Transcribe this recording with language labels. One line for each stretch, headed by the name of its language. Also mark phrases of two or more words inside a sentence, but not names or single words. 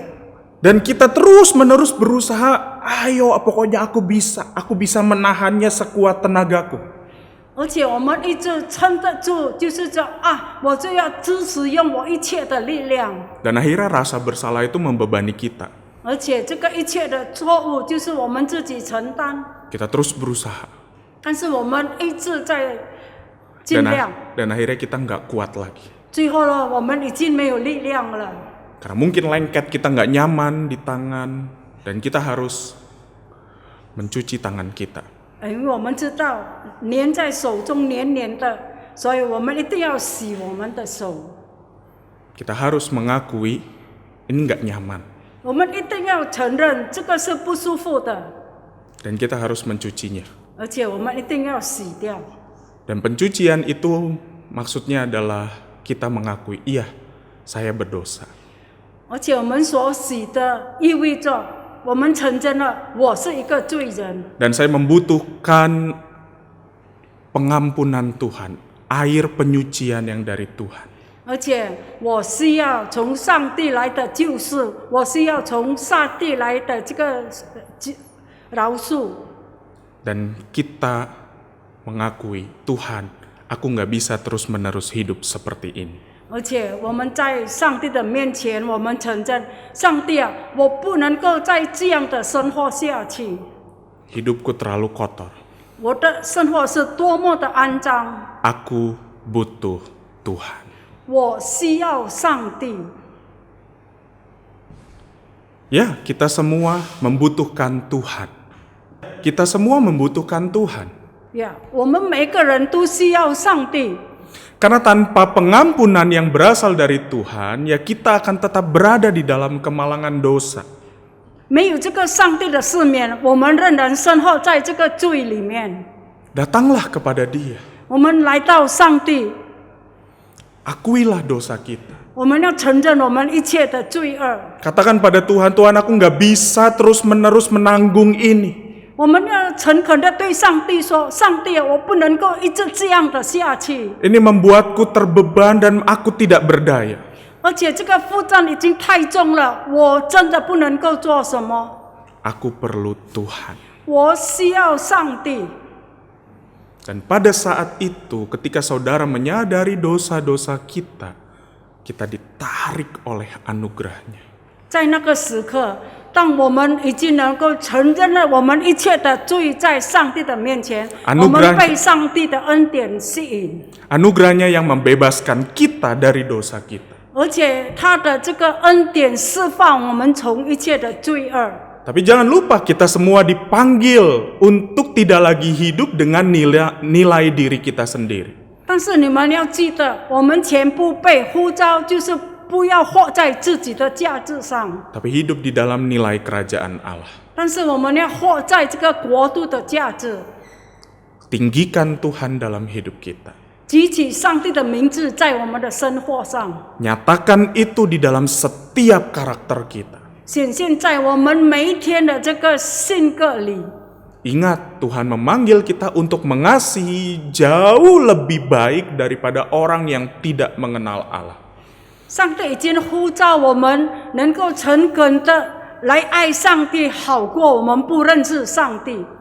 Indonesian: Dan kita terus-menerus berusaha, ayo pokoknya aku bisa menahannya sekuat tenagaku.
Chinese: 而且我们一直撑得住，就是说我就要支持用我一切的力量。
Indonesian: Dan akhirnya rasa bersalah itu membebani kita.
Chinese: 而且这个一切的错误就是我们自己承担，
Indonesian: Kita terus berusaha.
Chinese: 但是我们一直在尽量，
Indonesian: Dan akhirnya kita nggak kuat lagi.
Chinese: 最后呢，我们已经没有力量了。
Indonesian: Karena mungkin lengket, kita nggak nyaman di tangan. Dan kita harus mencuci tangan kita.
Chinese: 因为我们知道粘在手中黏黏的，所以我们一定要洗我们的手。
Indonesian: Kita harus mengakui ini nggak nyaman.
Chinese: 我们一定要承认这个是不舒服的，
Indonesian: Dan kita harus mencucinya.
Chinese: 而且我们一定要洗掉。
Indonesian: Dan pencucian itu maksudnya adalah kita mengakui, iya, saya berdosa.
Chinese: 而且我们所洗的意味着我们承认了我是一个罪人。
Indonesian: Dan saya membutuhkan pengampunan Tuhan, air penyucian yang dari Tuhan.
Chinese: 而且我需要从上帝来的救赎，我需要从上帝来的这个饶恕。
Indonesian: Dan kita mengakui, Tuhan, aku nggak bisa terus-menerus hidup seperti ini.
Chinese: 而且我们在上帝的面前，我们承认，上帝啊，我不能够再这样的生活下去。
Indonesian: Hidupku terlalu kotor.
Chinese: 我的生活是多么的肮脏，
Indonesian: Aku butuh Tuhan.
Chinese: 我需要上帝。
Indonesian: Ya, kita semua membutuhkan Tuhan. Kita semua membutuhkan Tuhan.
Chinese: 我们每个人都需要上帝。
Indonesian: Karena tanpa pengampunan yang berasal dari Tuhan, ya kita akan tetap berada di dalam kemalangan dosa.
Chinese: 没有这个上帝的赦免，我们仍然生活在这个罪里面。
Indonesian: Datanglah kepada Dia.
Chinese: 我们来到上帝，
Indonesian: Akuilah dosa kita.
Chinese: 我们要承认我们一切的罪恶。
Indonesian: Katakan pada Tuhan, Tuhan aku nggak bisa terus-menerus menanggung ini.
Chinese: 我们要诚恳的对上帝说：“上帝，我不能够一直这样的下去，
Indonesian: Ini membuatku terbeban dan aku tidak berdaya.
Chinese: 而且这个负担已经太重了，我真的不能够做什么。
Indonesian: Aku perlu Tuhan.
Chinese: 我需要上帝。”
Indonesian: Dan pada saat itu, ketika saudara menyadari dosa-dosa kita, kita ditarik oleh anugerahnya.
Chinese: 在那个时刻，当我们已经能够承认了我们一切的罪在上帝的面前，
Indonesian: Anugerah-
Chinese: 我们被上帝的恩典吸引，
Indonesian: Anugerahnya yang membebaskan kita dari dosa kita.
Chinese: 而且他的这个恩典释放我们从一切的罪恶。
Indonesian: Tapi jangan lupa kita semua dipanggil untuk tidak lagi hidup dengan nilai diri kita sendiri.
Chinese: 但是你们要记得，我们全部被呼召，就是不要活在自己的价值上，
Indonesian: Tapi hidup di dalam nilai kerajaan Allah.
Chinese: 但是我们要活在这个国度的价值，
Indonesian: Tinggikan Tuhan dalam hidup kita.
Chinese: 举起上帝的名字在我们的生活上，
Indonesian: Nyatakan itu di dalam setiap karakter kita.
Chinese: 显现在我们每一天的这个性格里。
Indonesian: Ingat, Tuhan memanggil kita untuk mengasihi jauh lebih baik daripada orang yang tidak mengenal Allah.
Chinese: 上帝已经呼召我们能够诚恳的来爱上帝，好过我们不认识上帝。